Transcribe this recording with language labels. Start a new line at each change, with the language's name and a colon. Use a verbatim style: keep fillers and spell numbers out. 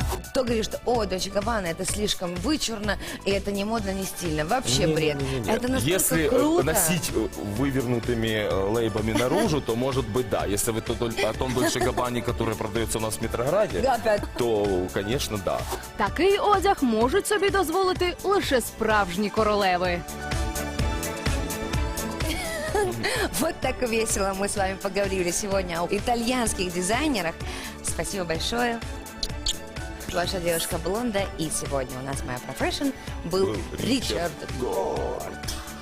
Russian: Кто говорит, что «О, Dolce Gabbana, это слишком вычурно, и это не модно, не стильно». Вообще бред. Не-не-не-не. Это настолько Если круто. э, носить э, вывернутыми э, лейбами наружу, то может быть да. Если вы то- о том Dolce Gabbana, который продается у нас в Метрограде, Да, так. то, конечно, да.
Ukrainian: Такий одяг можуть собі дозволити лише справжні королеви.
Russian: Вот так весело мы с вами поговорили сегодня об итальянских дизайнерах. Спасибо большое. Ваша девушка Блонда, и сегодня у нас моя профешн был, был Ричард Горд.